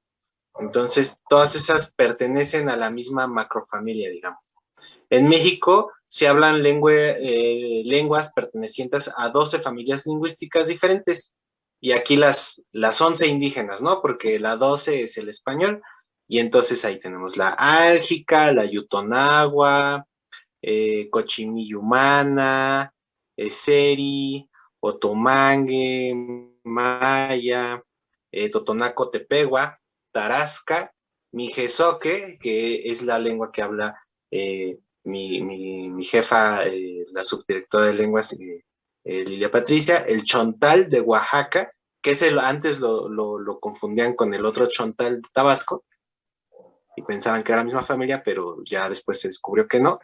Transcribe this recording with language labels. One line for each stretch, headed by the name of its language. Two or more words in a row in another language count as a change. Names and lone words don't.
Spanish: Entonces, todas esas pertenecen a la misma macrofamilia, digamos. En México se hablan lenguas pertenecientes a 12 familias lingüísticas diferentes. Y aquí las 11 indígenas, ¿no? Porque la 12 es el español. Y entonces ahí tenemos la álgica, la yutonagua, cochimillumana, seri, otomangue, maya, totonaco tepegua, tarasca, mijezoque, que es la lengua que habla mi jefa, la subdirectora de lenguas, Lilia Patricia, el chontal de Oaxaca, que antes lo confundían con el otro chontal de Tabasco, y pensaban que era la misma familia, pero ya después se descubrió que no.